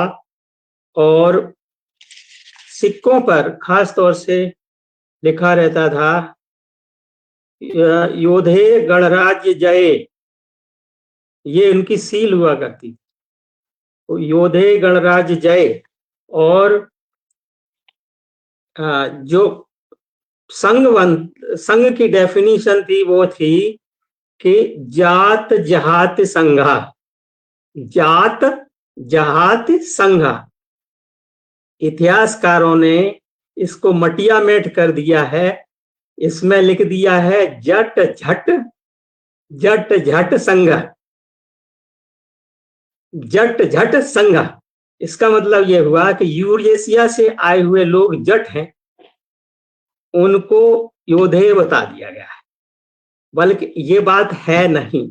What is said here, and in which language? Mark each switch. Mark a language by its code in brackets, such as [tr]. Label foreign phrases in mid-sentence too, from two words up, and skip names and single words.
[hi] और सिक्कों पर खास तौर से लिखा रहता था [sa] योधे गणराज्य जय, [hi] ये उनकी सील हुआ करती। तो [sa] योधे गणराज्य जय, [hi] और जो संघ की डेफिनेशन थी वो थी कि [sa] जात जहात संघा, जात जहात संघा। [hi] इतिहासकारों ने इसको मटिया मेट कर दिया है, इसमें लिख दिया है [sa] जट झट संघा, जट झट संघा। [hi] इसका मतलब यह हुआ कि यूरेशिया से आए हुए लोग जट हैं, उनको योधे बता दिया गया है, बल्कि ये बात है नहीं।